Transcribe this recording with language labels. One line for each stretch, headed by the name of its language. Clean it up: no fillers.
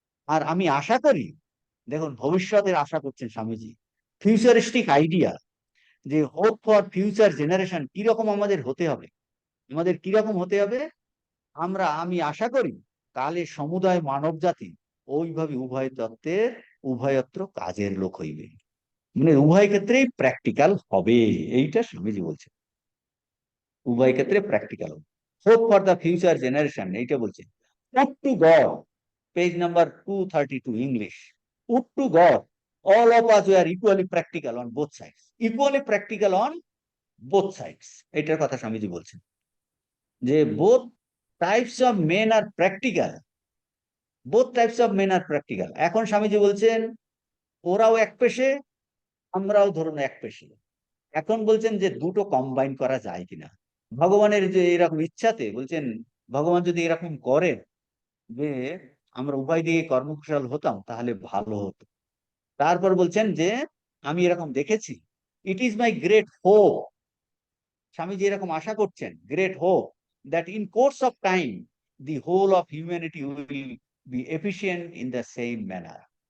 Bangla: আর আমি আশা করি, দেখুন ভবিষ্যতের আশা করছেন স্বামীজি, ফিউচারিস্টিক আইডিয়া, যে
English: hope for future generation
Bangla: কিরকম আমাদের হতে হবে, আমাদের কিরকম হতে হবে, আমি আশা করি কালে সমুদায় মানব জাতি ওইভাবে উভয় তত্ত্বের উভয়ত্র কাজের লোক হইবে। মানে উভয় ক্ষেত্রেই প্র্যাকটিক্যাল হবে, এইটা স্বামীজি বলছে। উভয় ক্ষেত্রে প্র্যাকটিক্যাল হবে।
English: hope for the future generation
Bangla: এইটা বলছে।
English: Would to God, page number 232 English. Would to God all of us were equally practical on both sides, equally practical on both sides,
Bangla: এটার কথা স্বামীজি বলছেন, যে
English: both types of men are practical, both types of men are practical।
Bangla: এখন স্বামীজি বলছেন ওরাও এক পেশে, আমরাও ধরুন এক পেশে। এখন বলছেন যে দুটো কম্বাইন করা যায় কিনা। ভগবানের যে এরকম ইচ্ছাতে বলছেন, ভগবান যদি এরকম করেন যে আমরা উভয় দিকে কর্মকুশল হতাম তাহলে ভালো হতো। তারপর বলছেন যে আমি এরকম দেখেছি,
English: it is my great hope,
Bangla: Swamiji এরকম আশা করছেন,
English: Great hope that in course of time the whole of humanity will be efficient in the same manner.